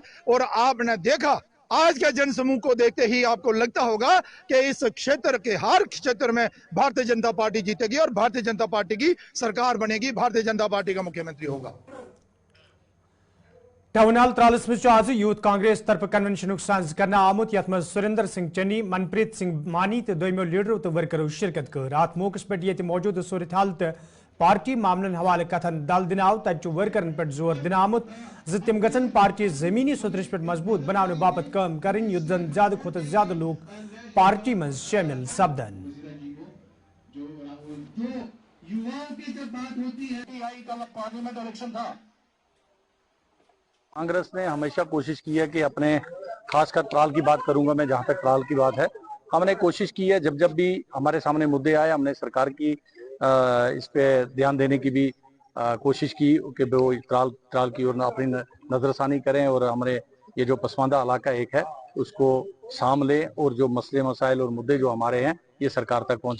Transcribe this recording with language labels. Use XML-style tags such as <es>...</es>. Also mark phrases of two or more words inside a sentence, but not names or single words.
<hi>और आपने देखा आज के जनसमूह को देखते ही आपको लगता होगा कि इस क्षेत्र के हर क्षेत्र में भारतीय जनता पार्टी जीतेगी और भारतीय जनता पार्टी की सरकार बनेगी, भारतीय जनता पार्टी का मुख्यमंत्री होगा।</hi> <ks>टाउन हाल त्रालस मज आज यूथ कांग्रेस तरफ कन्वेंशन साज कर आमुत, यथ मज सुरेंद्र सिंह चन्नी, मनप्रीत सिंह मानी तो दोयमो लीडरों तो वर्करों शिरकत कर। अत मौके पे मौजूद सूरत हाल तो पार्टी मामलन हवाले कथन दल दिन आव, तत वर्करन पे जोर दिन आमुत तिम गसन पार्टी जमीनी सतरस पे मजबूत बनाने बापत काम करें, युद्धन ज्यादा खुद ज्यादा लोग पार्टी में शामिल सपदन।</ks> <hi>युवाओं की जब बात होती है कल</hi> <en>parliament election</en> <hi>था। कांग्रेस ने हमेशा कोशिश की है कि अपने, खासकर ट्राल की बात करूंगा मैं, जहां तक ट्राल की बात है, हमने कोशिश की है जब भी हमारे सामने मुद्दे आए, हमने सरकार की इस पे ध्यान देने की भी कोशिश की कि वो ट्राल की ओर अपनी नजरसानी करें और हमारे ये जो पसमानदा इलाका एक है उसको साम लें और जो मसले मसाइल और मुद्दे जो हमारे हैं ये सरकार तक पहुंचे।</hi>